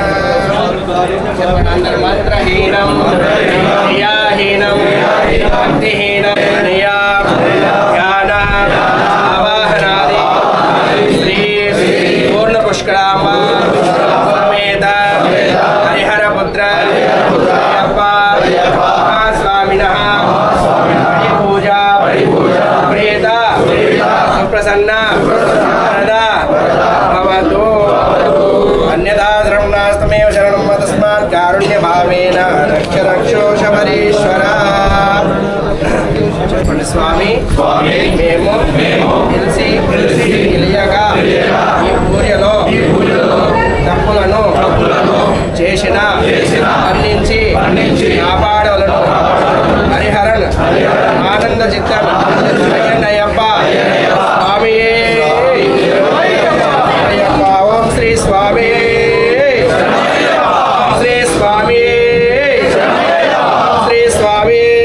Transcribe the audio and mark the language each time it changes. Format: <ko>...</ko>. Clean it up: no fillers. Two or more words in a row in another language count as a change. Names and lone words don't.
<sa>मंत्रहीनं क्रियाहीनं भक्तिहीनं आवाहनादि श्री पूर्णपुष्कराम्बा समेत हरिहरपुत्र स्वामिनः पूजा प्रीता सुप्रसन्ना वरदा भवतु। अन्यथा शरणनास्तमेव शरणं तस्मात् कारुण्यभावेन रक्ष रक्षो शबरीश्वरः।</sa> <te>చెప్పండి స్వామి మేము తెలిసి తెలియగా ఈ పూజలో తప్పులను చేసిన మన్నించి కాపాడవలను। హరిహరన్ ఆనంద చిత్తం అయ్యప్ప స్వామి అయ్యప్ప ఓం శ్రీ స్వామి శ్రీ స్వామి శ్రీ స్వామి।</te>